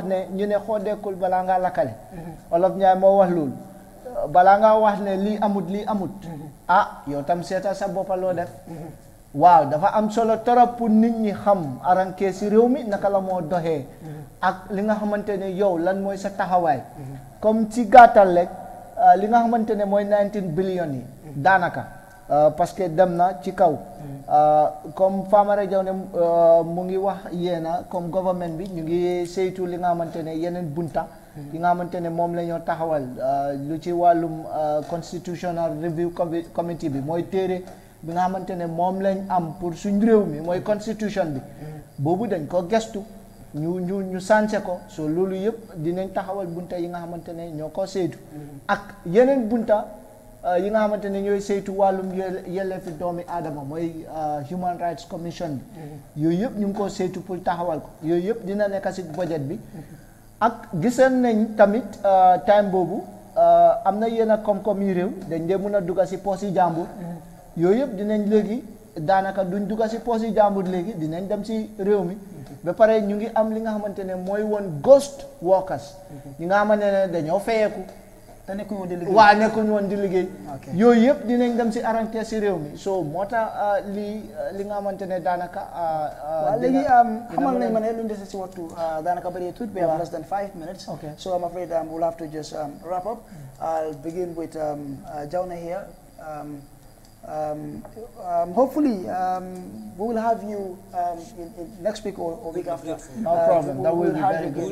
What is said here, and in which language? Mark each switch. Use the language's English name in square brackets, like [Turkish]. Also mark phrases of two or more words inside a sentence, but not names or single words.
[Wolof] ne ñu ne xoodeekul balaa ngaa lakkale Olof Njaay moo wax loolu balaa ngaa wax ne lii amut ah yow tam seetal sa boppa loo def waaw dafa am solo torop pour nit ñi xam arankee si réew mi naka la moo doxee ak li nga xamante ne yow lan mooy sa taxawaay comme ci gàttal rek li nga xamante ne mooy 19 billion yi daanaka [French] parce que [Wolof] dem na ci kaw comme Famara Jawne mu ngi wax yéena comme government bi ñu ngi saytu li nga xamante ne yeneen bunta yi nga xamante ne moom la ñoo taxawal lu ci wàllum [English] constitutional review committee [Wolof] bi mooy téere bi nga xamante ne moom lañ am pour suñ réew mi mooy constitution bi boobu dañ ko gestu ñu sànse ko so loolu yëpp dinañ taxawal bunta yi nga xamante ne ñoo ko saytu ak yeneen bunta yi nga xamante ne ñooy saytu wàllum yelleefi doomi aadama mooy [English] Human Rights Commission [Wolof] bi yooyu yëpp ñu ngi ko saytu pour taxawal ko yooyu yëpp dina nekk si budget bi ak giseen nañ tamit time boobu am na yenn koom-koom yi réew dañ dee mun a dugga si poos yi jàmbur yooyu yëpp dinañ léegi daanaka duñ dugga si poos yi jàmbur léegi dinañ dem si réew mi ba pare ñu ngi am li nga xamante ne mooy woon [English] ghost workers [Wolof] ñi nga xamante ne dañoo fayeeku te nekkuñu woon di liggéey waaw nekkuñu woon di liggéey yooyu yëpp dinañ dem si arrêté si réew mi so moo tax li nga xamante ne daanaka waaw léegi xamal nañ ma ne lu ñu dese si waxtu daanaka bëri tuut [English] we have less than 5 minutes so I'm afraid we'll have to just wrap up. I'll begin with Jawne here. Hopefully we will have you in next week or week after. No problem. That will be very good.